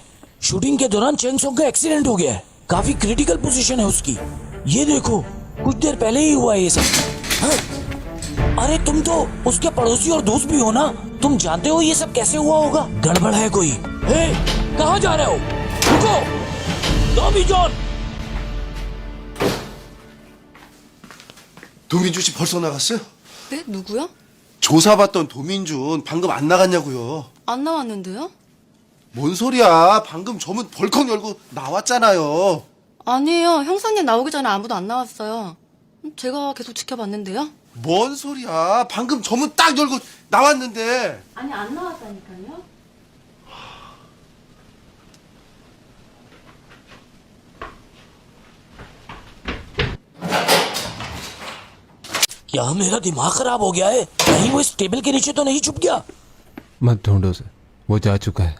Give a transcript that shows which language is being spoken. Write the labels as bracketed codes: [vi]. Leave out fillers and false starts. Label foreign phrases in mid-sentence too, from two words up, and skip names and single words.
[hi] शूटिंग के दौरान चैंग सॉन्ग का एक्सीडेंट हो गया है। काफी क्रिटिकल पोजीशन है उसकी। ये देखो, कुछ देर पहले ही हुआ है ये सब। हाँ? अरे तुम तो उसके पड़ोसी और दोस्त भी हो ना, तुम जानते हो ये सब कैसे हुआ होगा। गड़बड़ है कोई। हे, कहाँ जा रहे हो? रुको, टॉमी जॉन। [ko] 도민준 씨 벌써 나갔어요? 네? 누구요? 조사받던 도민준 방금 안 나갔냐고요. 안 나왔는데요? 뭔 소리야? 방금 저문 벌컥 열고 나왔잖아요. 아니에요. 형사님 나오기 전에 아무도 안 나왔어요. 제가 계속 지켜봤는데요. 뭔 소리야? 방금 저문 딱 열고 나왔는데. 아니 안 나왔다니까요. [hi] क्या मेरा दिमाग खराब हो गया है? कहीं वो इस टेबल के नीचे तो नहीं छुप गया? मत ढूंढो उसे, वो जा चुका है।